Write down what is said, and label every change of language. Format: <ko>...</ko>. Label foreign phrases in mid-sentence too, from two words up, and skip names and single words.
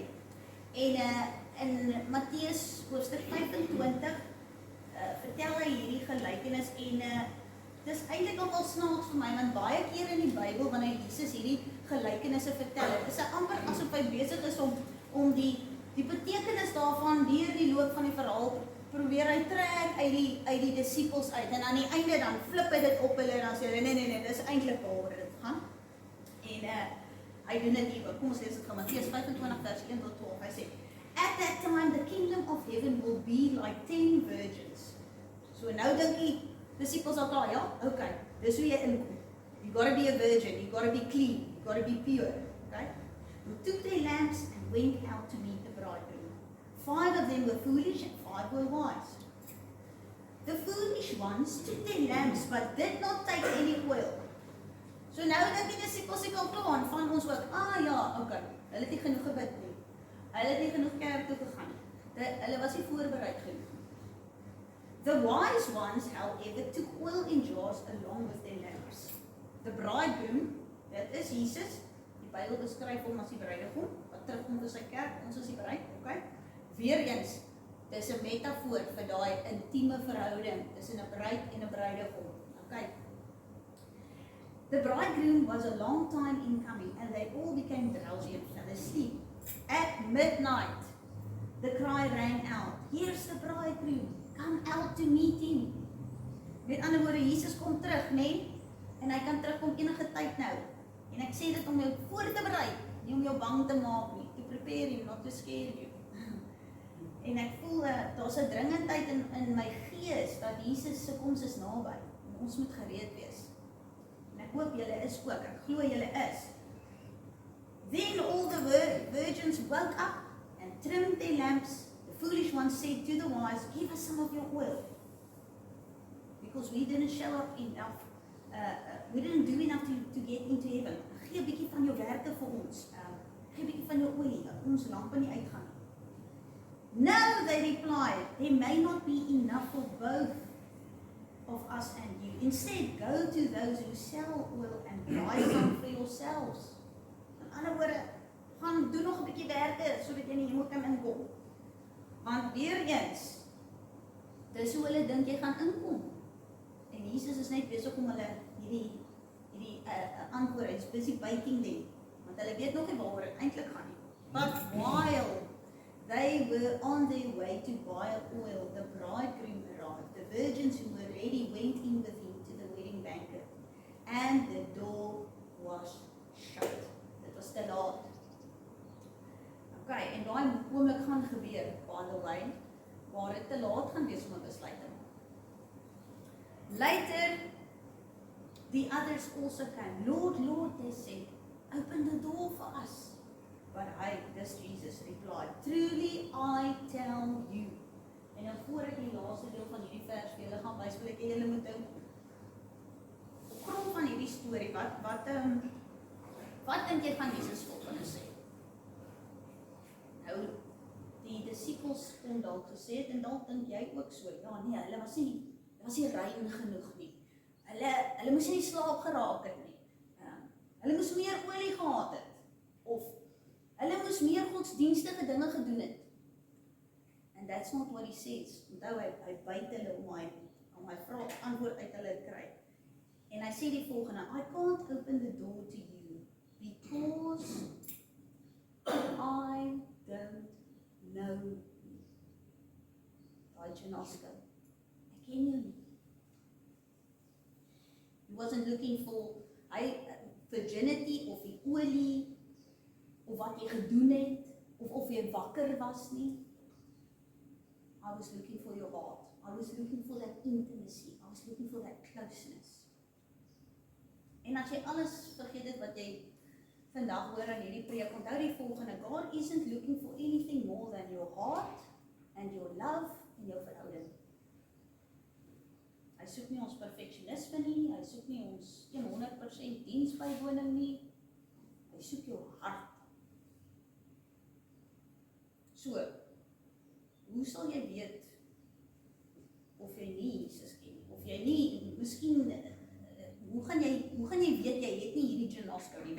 <af>En in Matteus hoofstuk 25 vertel hy hierdie gelykenis, en dis eintlik nogal snaaks vir my, want baie keer in die Bybel, wanneer Jesus hierdie gelykenisse vertel het, is hy amper asof hy besig is om die betekenis daarvan deur die loop van die verhaal probeer hy trek uit die disippels uit, en aan die einde dan flip hy dit op hulle, en dan sê hy, nee, dis eintlik waaroor dit gaan. En hy doen dit hier ook. Kom ons lees dit van Matteus 25 vers 1 tot 12. Hy sê,</af> <en>At that time, the kingdom of heaven will be like 10 virgins.</en> <af>So nou dink die disciples al klaar, ja? Okay, dis hoe jy inkom.</af> <en>You gotta be a virgin, you gotta be clean, you gotta be pure. Okay? Who took their lamps and went out to meet the bridegroom. 5 of them were foolish and 5 were wise. The foolish ones took their lamps but did not take any oil.</en> <af>So nou dink die disciples ek al klaar van ons ook, ja, okay, hulle het nie genoeg gebid nie. Hulle het nie genoeg kerk toe gegaan nie. Hulle was nie voorbereid genoeg.</af> <en>The wise ones, however, took oil in jars along with their lamps. The bridegroom,</en> <af>dit is Jesus, die Bybel beskryf hom as die bruidegom, wat terugkom vir sy kerk, ons is die bruid, okay? Weereens, dis 'n metafoor vir daai intieme verhouding tussen 'n bruid en 'n bruidegom, okay?</af> <en>The bridegroom was a long time in coming, and they all became drowsy and fell asleep. At midnight, the cry rang out, "Here's the bridegroom, come out to meet him."</en> <af>Met ander woorde, Jesus kom terug, nee? En hy kan terugkom enige tyd nou. En ek sê dit om jou voor te berei, nie om jou bang te maak nie,</af> <en>to prepare you, not to scare you.</en> <af>En ek voel, daar's 'n dringendheid in my gees, dat Jesus se koms is naby, en ons moet gereed wees. En ek hoop julle is ook, ek glo julle is.</af> <en>Then all the virgins woke up and trimmed their lamps. The foolish ones said to the wise, "Give us some of your oil, because we didn't show up enough. We didn't do enough to get into heaven.</en> <af>Gee 'n bietjie van jou werke vir ons. Gee 'n bietjie van jou olie, dat ons lampe nie uitgaan nie."</af> <en>"No," they replied, "there may not be enough for both of us and you. Instead, go to those who sell oil and buy some for yourselves."</en> <af>In ander woorde, gaan doen nog 'n bietjie werke sodat jy in die hemel kan inkom. Want weer eens, dis hoe hulle dink jy gaan inkom. En Jesus is net besig om hulle hierdie antwoord, hy's</af> <en>busy biting them,</en> <af>want hulle weet nog nie waaroor dit eintlik gaan nie.</af> <en>But while they were on their way to buy oil, the bridegroom arrived. The virgins who were ready went in with him to the wedding banquet, and the door was shut.</en> <af>Dit was te laat. Okay, en daai oomblik gaan gebeur,</af> <en>by the way,</en> <af>waar dit te laat gaan wees om 'n besluit te maak.</af> <en>Later, the others also came. "Lord, Lord," they said, "open the door for us." But this Jesus replied, "Truly I tell you."</en> <af>En dan voor ek die laaste deel van hierdie vers vir julle gaan wys, wil ek julle moet dink op grond van hierdie storie, wat dink jy gaan Jesus volgende sê? Nou, die disciples kon dalk gesê het, en dalk dink jy ook so, ja nee, hulle was nie rein genoeg nie. Hulle moes nie slaap geraak het nie. Hulle moes meer olie gehad het. Of hulle moes meer godsdienstige dinge gedoen het.</af> <en>And that's not what he says.</en> <af>Onthou hy byt hulle om hy vraag antwoord uit hulle kry. En hy sê die volgende,</af> <en>"I can't open the door to you because I don't know you."</en> <af>Daai genoske. Ek ken jou nie.</af> <en>He wasn't looking for virginity</en> <af>of die olie, of wat jy gedoen het, of jy wakker was nie.</af> <en>I was looking for your heart. I was looking for that intimacy. I was looking for that closeness.</en> <af>En as jy alles vergeet het wat jy vandag hoor aan hierdie preek, onthou die volgende,</af> <en>God isn't looking for anything more than your heart and your love</en> <af>en jou verhouding. Hy soek nie ons perfeksionisme nie, hy soek nie ons 100% diensbywoning nie, hy soek jou hart. So, hoe sal jy weet of jy nie Jesus ken nie, of jy nie, miskien, hoe gaan jy weet jy het nie hierdie genoske nie?</af>